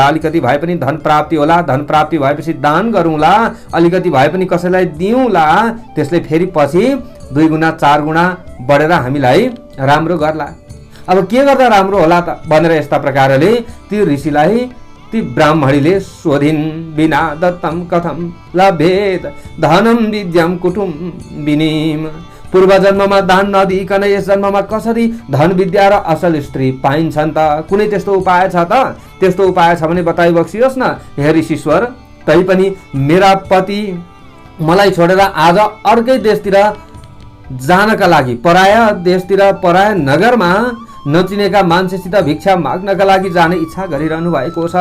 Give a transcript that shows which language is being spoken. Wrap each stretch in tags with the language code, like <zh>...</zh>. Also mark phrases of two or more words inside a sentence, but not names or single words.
<ne>अलिकति भए पनि धन प्राप्ति होला, धन प्राप्ति भएपछि दान गरौँला, अलिकति भए पनि कसैलाई दिउँला, त्यसले फेरि पछि 2 गुणा 4 गुणा बढेर हामीलाई राम्रो गर्ला। अब के गर्दा राम्रो होला त भनेर यस्ता प्रकारले ती ऋषिलाई ती ब्राह्मणीले सोधिन्।</ne> <sa>बिना दत्तम कथम लभेत धनम विद्यम कुटुम्बिनीम।</sa> <ne>पूर्व जन्ममा दान नदिइकन यस जन्ममा कसरी धन विद्या र असल स्त्री पाइन्छन् त? कुनै त्यस्तो उपाय छ त? त्यस्तो उपाय छ भने बताइ बक्सियोस् न हे ऋषिश्वर। तैपनि मेरा पति मलाई छोडेर आज अर्कै देशतिर जानका लागि, पराया देशतिर, पराया नगरमा नचिनेका मान्छेसित भिक्षा माग्नका लागि जाने इच्छा गरिरहनु भएको छ।</ne>